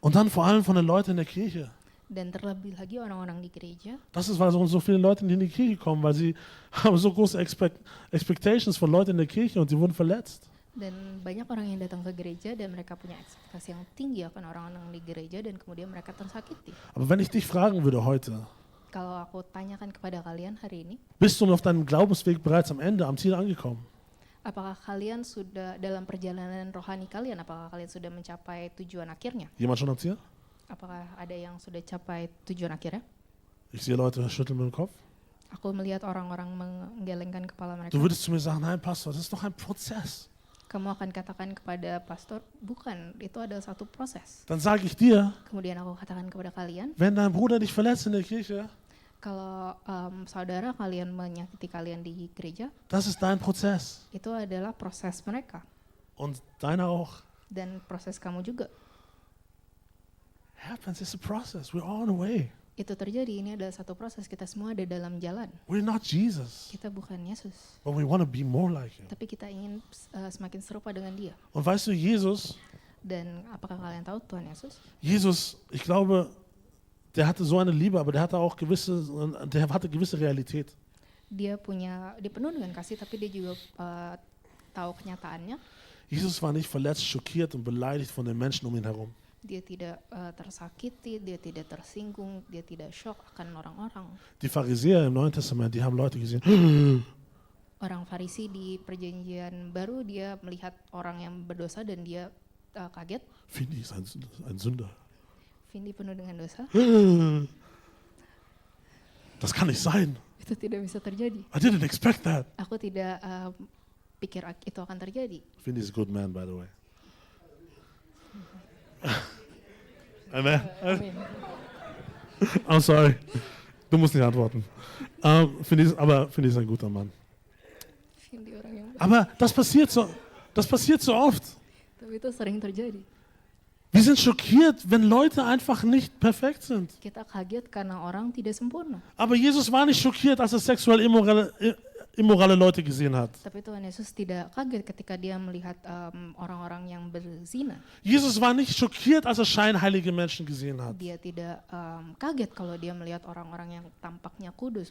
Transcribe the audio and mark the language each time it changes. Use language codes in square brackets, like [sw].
[de] Und dann vor allem von den Leuten in der Kirche. [id] Dan terlebih lagi orang-orang di gereja. [de] Das ist, weil so viele Leute nicht in die Kirche kommen, weil sie haben so große Expectations von Leuten in der Kirche und sie wurden verletzt. [id] Dan banyak orang yang datang ke gereja dan mereka punya ekspektasi yang tinggi akan orang-orang di gereja dan kemudian mereka tersakiti. [de] Aber wenn ich dich fragen würde heute, [id] Kalau aku tanyakan kepada kalian hari ini, [de] bist du auf deinem Glaubensweg bereits am Ende, am Ziel angekommen? [id] apakah kalian sudah dalam perjalanan rohani kalian, apakah kalian sudah mencapai tujuan akhirnya? [de] Jemand schon am Ziel? [id] Apakah ada yang sudah capai tujuan akhirnya? [de] Ich sehe Leute schütteln mit dem Kopf. [id] Aku melihat orang-orang menggelengkan kepala mereka. [de] Du würdest zu mir sagen, nein Pastor, das ist doch ein Prozess. [id] Kamu akan katakan kepada pastor, bukan, itu adalah satu proses. [de] Dann sage ich dir, [id] Kemudian aku katakan kepada kalian, [de] wenn dein Bruder dich verletzt in der Kirche, [id] kalau saudara kalian menyakiti kalian di gereja, [de] das ist dein Prozess. [id] itu adalah proses mereka. [de] Und deiner auch. [id] Dan proses kamu juga. [en] Happens, it's a process. We're all on the way. [id] Itu terjadi, ini adalah satu proses, kita semua ada dalam jalan. [en] We're not Jesus, [id] Kita bukan Yesus, [en] but we want to be more like him. [id] tapi kita ingin semakin serupa dengan dia. [de] Und weißt du, Jesus, [id] Dan apakah kalian tahu Tuhan Yesus? [de] Jesus, ich glaube, der hatte so eine Liebe, aber der hatte gewisse Realität. [id] Dia penuh dengan kasih, tapi dia juga tahu kenyataannya. [de] Jesus war nicht verletzt, schockiert und beleidigt von den Menschen um ihn herum. [id] Dia tidak tersakiti, dia tidak tersinggung, dia tidak shock akan orang-orang. [de] Die Pharisäer im Neuen Testament, die haben Leute gesehen, [id] Orang Farisi di Perjanjian Baru, dia melihat orang yang berdosa dan dia kaget. [de] Findi ist ein Sünder. [id] Vindi penuh dengan dosa. [de] Das kann nicht sein. [id] Itu tidak bisa terjadi. [en] I didn't expect that. [id] Aku tidak pikir itu akan terjadi. [en] Findi is a good man, by the way. [de] Amen. [id] Amin. [en] I'm sorry. [de] Du musst nicht antworten. Findi ist ein guter Mann. [id] Vindi orang yang [de] Aber das passiert so oft. [id] tapi itu sering terjadi. [de] Wir sind schockiert, wenn Leute einfach nicht perfekt sind. [id] Kita kaget karena orang tidak sempurna. [de] Aber Jesus war nicht schockiert, als er sexuell immorale Leute gesehen hat. [id] Tapi Tuhan Yesus tidak kaget ketika dia melihat orang-orang yang berzina. [de] Jesus war nicht schockiert, als er scheinheilige Menschen gesehen hat. [id] Dia tidak kaget kalau dia melihat orang-orang yang tampaknya kudus.